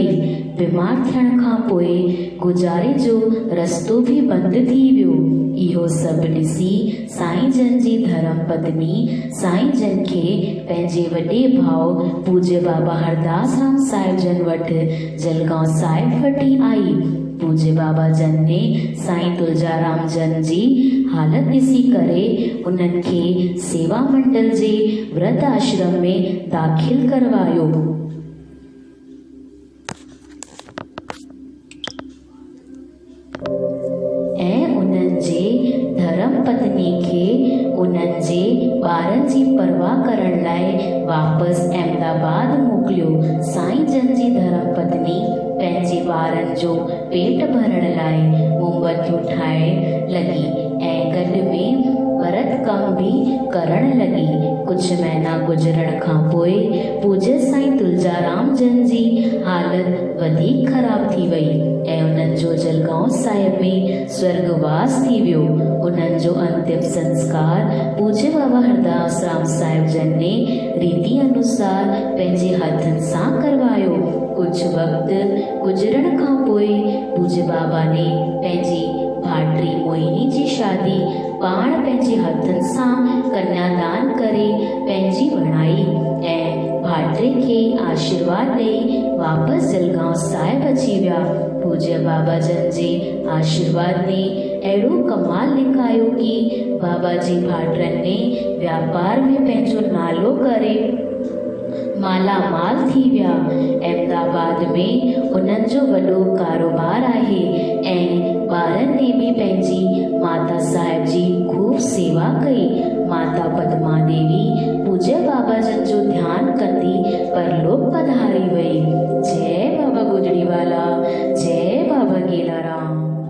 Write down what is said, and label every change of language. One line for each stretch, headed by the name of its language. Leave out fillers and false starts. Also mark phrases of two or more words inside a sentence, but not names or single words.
Sindhi: बीमार थियण खां पोइ गुजारे जो रस्तो भी बंदि थी वियो। इहो सभु ॾिसी साईं जन जी धर्म पत्नी साईं जन खे पंहिंजे वॾे भाउ पूज्य बाबा हरदास राम साहिब जन वटि जलगांव साहिब वठी आई। पूज्य बाबा जन ने साईं तुलजाराम जन जी हालत ॾिसी करे उन्हनि खे सेवा मंडल जे व्रत आश्रम में दाख़िल करवायो ऐं उन्हनि जे धर्म पत्नी खे उन्हनि जे ॿारनि जी परवाह करण लाइ वापसि अहमदाबाद मोकिलियो। साईं जन जी धर्म पत्नी पंहिंजे ॿारनि जो पेट भरण लाइ मोमबत्तियूं ठाहिण लॻी ऐं झट में भरत कम भी करण लगी। कुछ महीना गुजरण खां पोइ पूज्य साईं तुलजाराम जन जी हालत वधीक ख़राब थी वई ऐं उन्हनि जो जलगांव साहिब में स्वर्गवास थी वियो। उन्हनि जो अंतिम संस्कार पूज्य बाबा हरदास राम साहिब जन ने रीति अनुसार पंहिंजे हथनि सां करवायो। कुछ वक़्तु गुजरण खां पोइ पूज्य बाबा ने पंहिंजी भाइटी मोहिनी जी शादी पाण पंहिंजे हथनि सां कन्यादान करे पंहिंजी वणाई ऐं भाइटे खे आशीर्वाद ॾेई वापसि जलगांव साहिब अची विया। पूज्य बाबा जन जे आशीर्वाद ने अहिड़ो कमाल लिकायो कि बाबा जी भाइटनि ने व्यापार में पंहिंजो नालो करे मालामाल थी विया। अहमदाबाद में उन्हनि जो वॾो कारोबार आहे ऐं ॿारनि ने बि पंहिंजी माता साहिब जी खूब सेवा कई। माता पद्मा देवी पूज्य बाबा जन जो ध्यानु कंदी परलोक पधारी वई। जय बाबा गुजरी वाला, जय बाबा गेलाराम।